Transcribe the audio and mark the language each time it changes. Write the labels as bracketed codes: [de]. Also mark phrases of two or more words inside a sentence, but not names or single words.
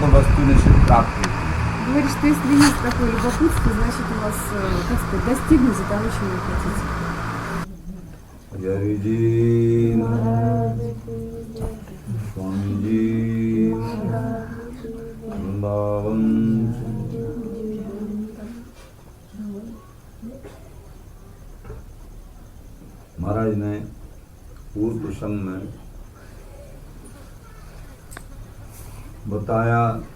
[hi] वस्तु निश्चित प्राप्त होती है। [ru] Говорит, что если есть такое любопытство, значит у вас, как сказать, достигнуто того, чего вы хотите. [hi] हरि जी, स्वामी जी, वृंदावन। महाराज ने पूर्व प्रसंग में बताया